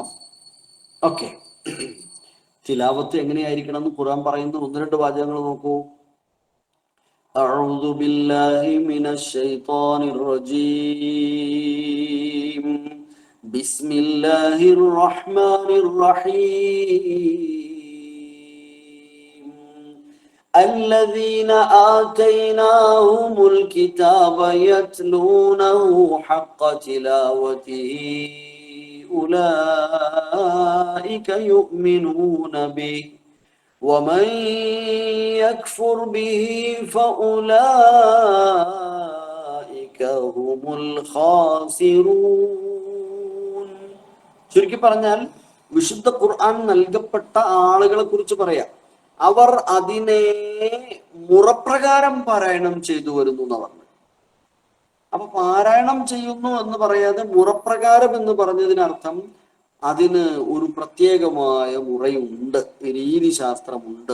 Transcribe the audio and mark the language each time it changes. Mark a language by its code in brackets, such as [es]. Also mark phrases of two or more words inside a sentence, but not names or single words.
[ml] ഓക്കെ, തിലാവത്ത് എങ്ങനെയായിരിക്കണം എന്ന് ഖുർആൻ പറയുന്ന 1-2 വാചകങ്ങൾ നോക്കൂ. [ar] أعوذ بالله من الشيطان الرجيم بسم الله الرحمن الرحيم الذين آتيناهم الكتاب يتلونه حق تلاوته أولئك يؤمنون به ومن يكفر به فأولئك هم الخاسرون. [ml] ചുരുക്കി പറഞ്ഞാൽ വിശുദ്ധ ഖുർആൻ നൽകപ്പെട്ട ആളുകളെ കുറിച്ച് പറയാം. അവർ അതിനെ മുറപ്രകാരം പാരായണം ചെയ്തു വരുന്നു എന്ന് പറഞ്ഞു. അപ്പൊ പാരായണം ചെയ്യുന്നു എന്ന് പറയാതെ മുറപ്രകാരം എന്ന് പറഞ്ഞതിനർത്ഥം അതിന് ഒരു പ്രത്യേകമായ മുറയുണ്ട്, രീതിശാസ്ത്രമുണ്ട്.